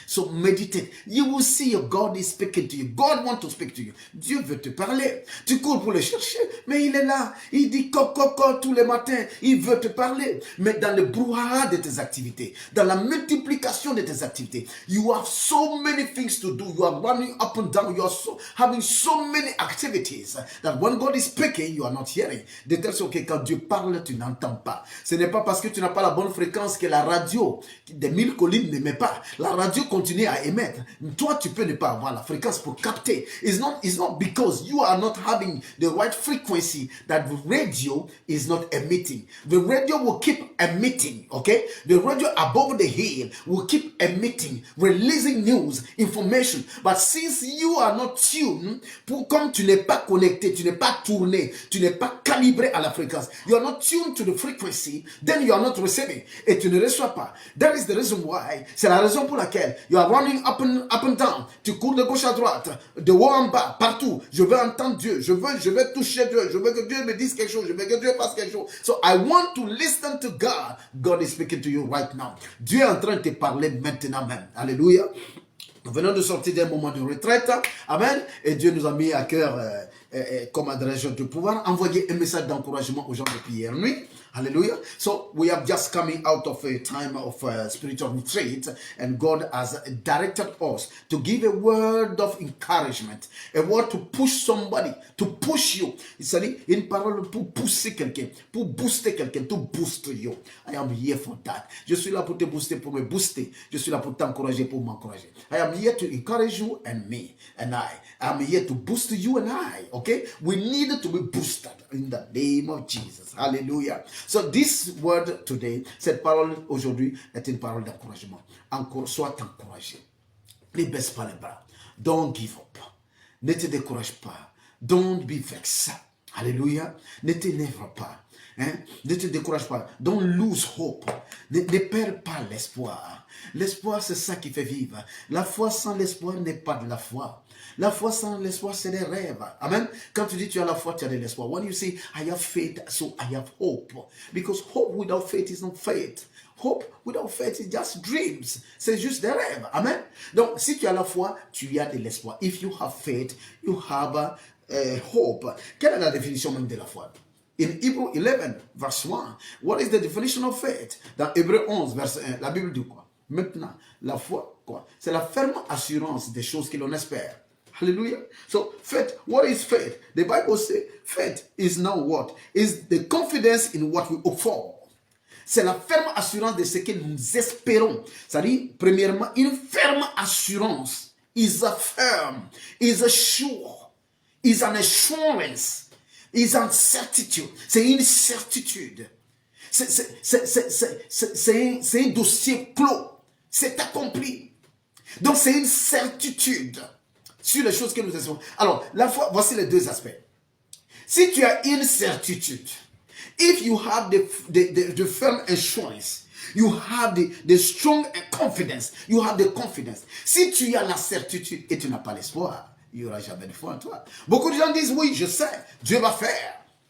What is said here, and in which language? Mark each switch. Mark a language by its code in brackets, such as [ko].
[en] So meditate. You will see your God is speaking to you. God wants to speak to you. [fr] Dieu veut te parler. Tu cours pour le chercher, mais il est là. Il dit coco tous les matins. Il veut te parler. Mais dans le brouhaha de tes activités, dans la multiplication de tes activités, [en] you have so many things to do. You are running up and down. You are having so many activities that when God is speaking, you are not hearing. [fr] De telle sorte que quand Dieu parle, tu n'entends pas. Ce n'est pas parce que tu n'as pas la bonne fréquence que la radio des 1000 collines n'émet pas. La radio continue à émettre. Toi, tu peux ne pas avoir la fréquence pour capter. [en] It's not because you are not having the right frequency that the radio is not emitting. The radio will keep emitting, okay? The radio above the hill will keep emitting, releasing news, information. But since you are not tuned, [fr] comme tu n'es pas connecté, tu n'es pas tourné, tu n'es pas calibré à la fréquence, [en] you are not tuned to the frequency, then you are not receiving. [fr] Et tu ne reçois pas. [en] That is the reason why. [fr] C'est la raison pour laquelle [en] you are running up and down. [fr] Tu cours de gauche à droite, de haut en bas, partout. Je veux entendre Dieu. Je veux toucher Dieu. Je veux que Dieu me dise quelque chose. Je veux que Dieu fasse quelque chose. [en] So I want to listen to God. God is speaking to you right now. [fr] Dieu est en train de te parler maintenant même. Alléluia. Nous venons de sortir d'un moment de retraite. Amen. Et Dieu nous a mis à cœur, comme adresse, de pouvoir envoyer un message d'encouragement aux gens depuis hier nuit. [en] Hallelujah. So we have just coming out of a time of spiritual retreat, and God has directed us to give a word of encouragement, a word to push somebody, to push you. [fr] C'est-à-dire une parole pour pousser quelqu'un, pour booster quelqu'un, to boost you. [en] I am here for that. [fr] Je suis là pour te booster, pour me booster. Je suis là pour t'encourager, pour m'encourager. [en] I am here to encourage you and me and I. I am here to boost you and I. Okay? We need to be boosted in the name of Jesus. Hallelujah. So this word today, [fr] cette parole aujourd'hui est une parole d'encouragement. Encore, sois encouragé. Ne baisse pas les bras. [en] Don't give up. [fr] Ne te décourage pas. [en] Don't be vexed. [fr] Hallelujah. Ne t'énerve pas. Hein? Ne te décourage pas. [en] Don't lose hope. [fr] Ne perds pas l'espoir. L'espoir, c'est ça qui fait vivre. La foi sans l'espoir n'est pas de la foi. La foi sans l'espoir, c'est des rêves. Amen. Quand tu dis tu as la foi, tu as de l'espoir. [en] When you say, I have faith, so I have hope. Because hope without faith is not faith. Hope without faith is just dreams. [fr] C'est juste des rêves. [en] Amen. [fr] Donc, si tu as la foi, tu as de l'espoir. [en] If you have faith, you have hope. [fr] Quelle est la définition même de la foi? [en] In Hebrew 11, verse 1, what is the definition of faith? [fr] Dans Hébreu 11, verse 1, la Bible dit quoi? Maintenant, la foi, quoi? C'est la ferme assurance des choses que l'on espère. [en] Hallelujah. So, faith, what is faith? The Bible says faith is now what? Is the confidence in what we hope for. [fr] C'est la ferme assurance de ce que nous espérons. C'est-à-dire, premièrement, une ferme assurance [en] is a firm, is a sure, is an assurance, is a certitude. [fr] C'est une certitude. C'est un dossier clos. C'est accompli. Donc, c'est une certitude sur les choses que nous espérons. Alors, la foi, voici les deux aspects. Si tu as une certitude, [en] if you have the firm assurance, you have the strong confidence, you have the confidence. [fr] Si tu as la certitude et tu n'as pas l'espoir, il n'y aura jamais de foi en toi. Beaucoup de gens disent, oui, je sais, Dieu va faire.